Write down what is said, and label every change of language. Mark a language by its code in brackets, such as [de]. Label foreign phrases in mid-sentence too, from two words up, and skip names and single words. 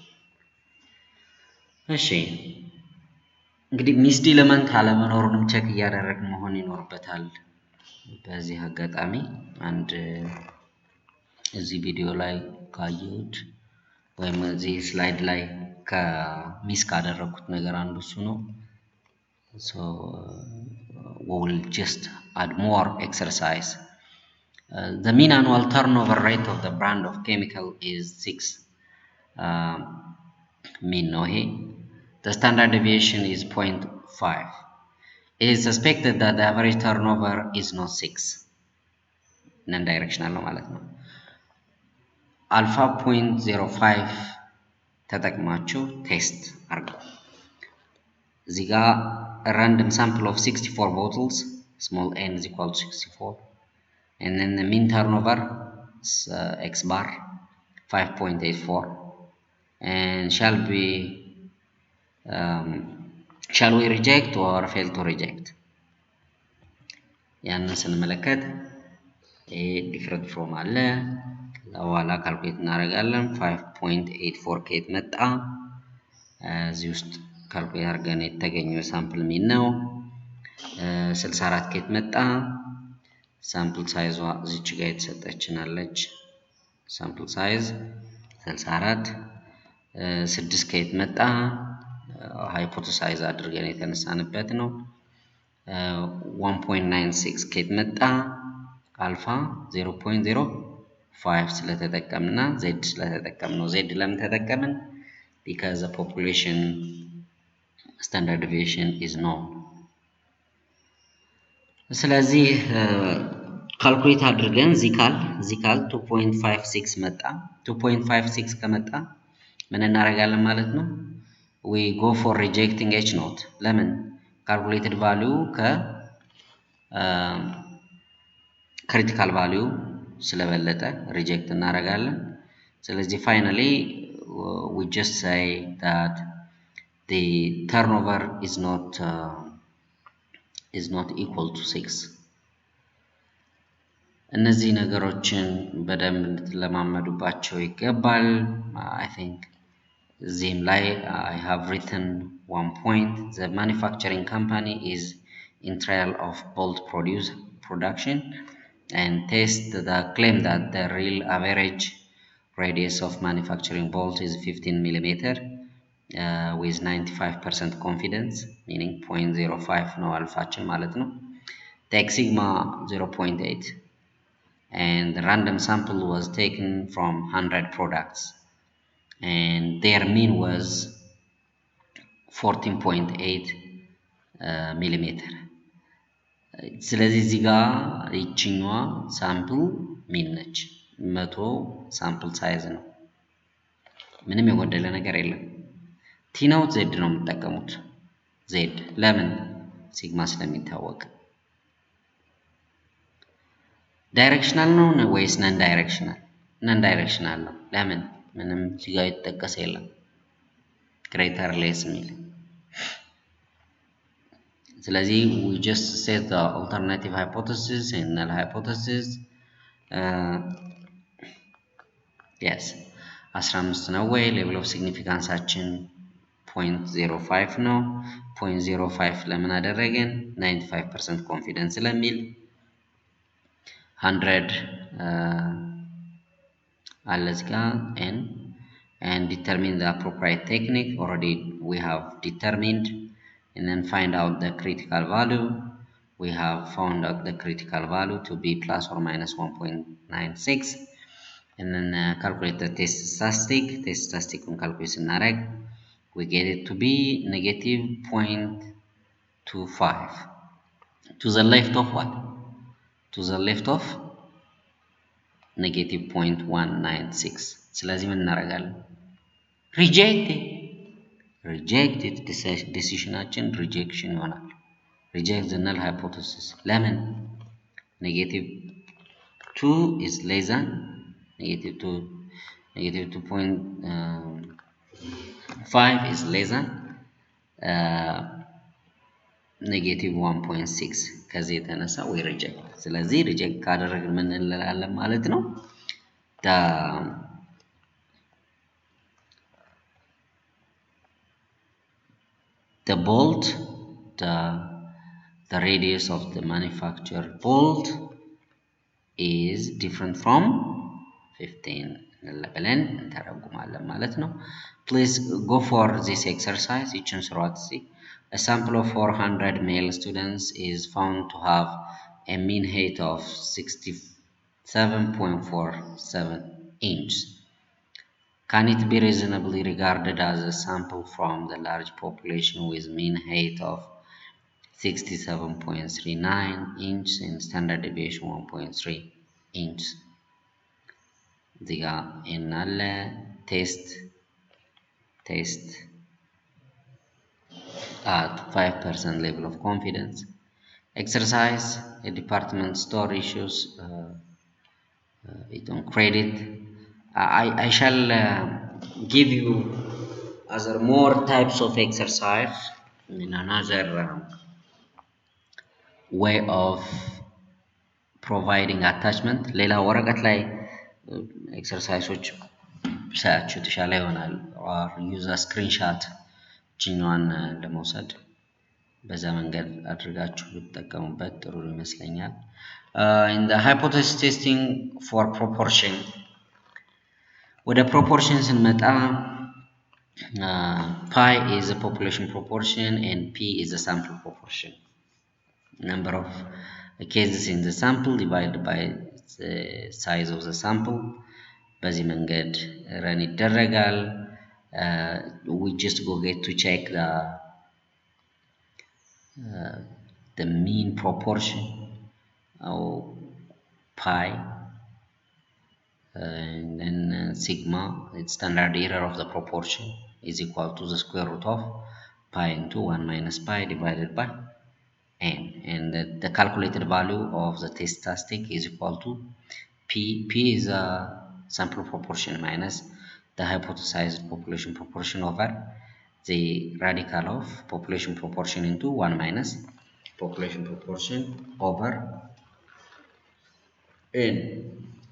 [am] እሺ እንግዲህ [en] missed element [am] አለመኖሩንም ቼክ እያደረግን መሆን ይኖርበታል። በዚህ አጋጣሚ አንድ እዚህ ቪዲዮ ላይ ካየሁት ወይም እዚህ ስላይድ ላይ ከሚስ ካደረኩት ነገር አንዱ እሱ ነው። [en] so we will just add more exercise. The mean annual turnover rate of the brand of chemical is 6 mean [am] ነው ይሄ [en] the standard deviation is 0.5. it is suspected that the average turnover is not 6 non directional [am] ነው ማለት ነው። አልፋ 0.05 ተጠቅማችሁ ቴስት አርጉ። እዚህ ጋር [en] random sample of 64 bottles small n is equal to 64 and then the mean turnover is x bar 5.84 and shall we reject or fail to reject? [am] ያንን ስንመለከት [en] different from [am] አለ ለኋላ ካልኩሌት እናደርጋለን 5.84 ከየት መጣ እዚህ ውስጥ ካልኩሌት አድርገን የተገኘው [en] sample mean [am] ነው። 64 ከየት መጣ [en] sample size [am] እዚች ጋር የተሰጠችናለች [en] sample size [am] 64 6 ከየት መጣ ሃይፖቴሳይዝ አድርገን የተነሳንበት ነው። 1.96 ከየት መጣ አልፋ 0.05 ስለተጠቀምና z ስለተጠቀምነው z ለምን ተጠቀምን [en] because the population standard deviation is known። [am] ስለዚህ ካልኩሌት አድርገን ዚካል 2.56 መጣ 2.56 ከመጣ ምን እናደርጋለን ማለት ነው [en] we go for rejecting h naught [am] ለምን [en] calculated value critical value [am] ስለበለጠ ሪጀክት እናደርጋለን። ስለዚህ [en] finally we just say that the turnover is not equal to 6. [am] እነዚህ ነገሮችን በደንብ እንድትለማመዱባቸው ይገባል። [en] I think [am] እዚህም ላይ [en] I have written one point. The manufacturing company is in trial of bolt production and test the claim that the real average radius of manufacturing bolt is 15 millimeter with 95% confidence, meaning 0.05 [am] ነው አልፋችን ማለት ነው። [en] Take sigma 0.8 and the random sample was taken from 100 products and their mean was 14.8 millimeter. [am] ስለዚህ እዚህ ጋር ይችኛዋ [en] sample mean [am] ነች። 100 [en] sample size [am] ነው። ምንም የጎደለ ነገር የለም። [en] t naught z [am] ነው የምትጠቀሙት። ዜድ ለምን? ሲግማ ስለሚታወቅ። ዳይሬክሽናል ነው ወይስ [en] non directional? non directional [am] ነው። ለምን? ምንም እዚህ ጋር የተጠቀሰ የለም [en] greater less [am] የሚል። ስለዚህ [en] we just set the alternative hypothesis and null hypothesis. [am] yes 15 ነው ወይ? [en] level of significance [am] 0.05 ነው። 0.05 ለምን አደረገን? [en] 95% ኮንፊደንስ [am] ስለሚል 100 አለ እዚህ ጋር [en] n and determine the appropriate technique. Already we have determined and then find out the critical value. We have found out the critical value to be plus or minus 1.96 and then calculate the test statistic on calculation nareg. We get it to be negative 0.25 to the left of what? To the left of negative 0.196. [am] ስለዚህ ምን እናደርጋለን? ሪጀክት ዲሲሽናችን ሪጀክሽን ይሆናል። [en] reject the null hypothesis [am] ለምን? [en] negative 2 is less than negative 2.5 is less than negative 1.6 [am] ከዚህ የተነሳ ወይ ሪጀክት። ስለዚህ ሪጀክት ካደረግን ምን እንላለን ማለት ነው? [en] the bolt, the radius of the manufactured bolt is different from 15 [am] ብለን እንተረጉማለን ማለት ነው። [en] Please go for this exercise. [am] ይችን ስሯት እስኪ። [en] A sample of 400 male students is found to have a mean height of 67.47 inches. Can it be reasonably regarded as a sample from the large population with mean height of 67.39 inches and standard deviation 1.3 inches? [am] እዚህ ጋር እናለ [en] ቴስት at 5% level of confidence. Exercise, a department store issues it on credit. I shall give you other more types of exercise in another way of providing attachment. [am] ሌላ ወረቀት ላይ ኤክሰርሳይሶች ብሳያችሁ ተሻለ ይሆናል። [en] or use a screenshot [am] ችኛዋን ለመውሰድ በዛ መንገድ አድርጋችሁ ብትጠቀሙበት ጥሩ ይመስለኛል። [en] in the hypothesis testing for proportion [am] ወደ proportion ስንመጣ [en] pi is the population proportion and p is the sample proportion. Number of cases in the sample divided by the size of the sample. [am] በዚህ መንገድ ረን ይደረጋል። [en] we just go get to check the mean proportion or pi and then sigma, its standard error of the proportion is equal to the square root of pi into 1 minus pi divided by n, and the calculated value of the test statistic is equal to p is a sample proportion minus the hypothesized population proportion over the radical of population proportion into 1 minus population proportion over n.